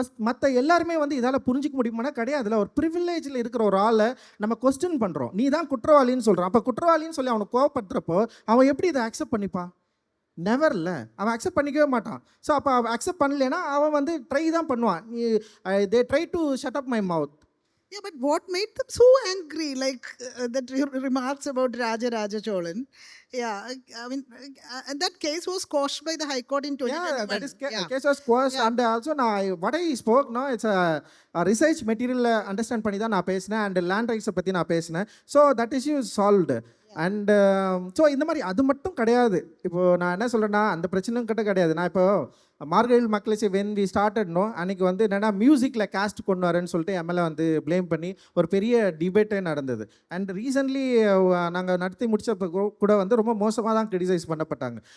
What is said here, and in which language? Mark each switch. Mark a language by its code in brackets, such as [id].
[ta] மற்ற எல்லாருமே வந்து இதால் புரிஞ்சிக்க முடியுமானா கிடையாதுல. ஒரு ப்ரிவிலேஜில் இருக்கிற ஒரு ஆளை நம்ம கொஸ்டின் பண்ணுறோம், நீ தான் குற்றவாளின்னு சொல்கிறான். அப்போ குற்றவாளின்னு சொல்லி அவனை கோவப்படுத்துறப்போ அவன் எப்படி இதை அக்செப்ட் பண்ணிப்பான்? நெவர்ல. அவன் அக்செப்ட் பண்ணிக்கவே மாட்டான். ஸோ அப்போ அவன் அக்செப்ட் பண்ணலைன்னா அவன் வந்து ட்ரை தான் பண்ணுவான். [en] They try to shut up my mouth. Yeah, but what made them so angry? Like that remarks about Raja Cholan. Yeah, I mean, and that case was quashed by the High Court in 2021. Yeah, that is case was quashed. And also what I spoke, no, it's a research material understand [ta] பண்ணி தான் நான் பேசினேன். And land ரைட்ஸை பற்றி நான் பேசினேன். [en] So that issue is solved. [ta] And so இந்த மாதிரி அது மட்டும் கிடையாது. இப்போது நான் என்ன சொல்கிறேன்னா அந்த பிரச்சனையும் கிட்ட கிடையாது. நான் இப்போ மார்கழில் மக்களே [en] when we ஸ்டார்டட்னோ [ta] அன்றைக்கி வந்து என்னென்னா மியூசிக்கில் காஸ்ட் கொண்டு வரேன்னு சொல்லிட்டு எம்எல்ஏ வந்து ப்ளேம் பண்ணி ஒரு பெரிய டிபேட்டே நடந்தது. அண்ட் ரீசன்ட்லி நாங்கள் நடத்தி முடிச்சப்போ கூட வந்து ரொம்ப மோசமாக தான் கிரிட்டிசைஸ் பண்ணப்பட்டாங்க.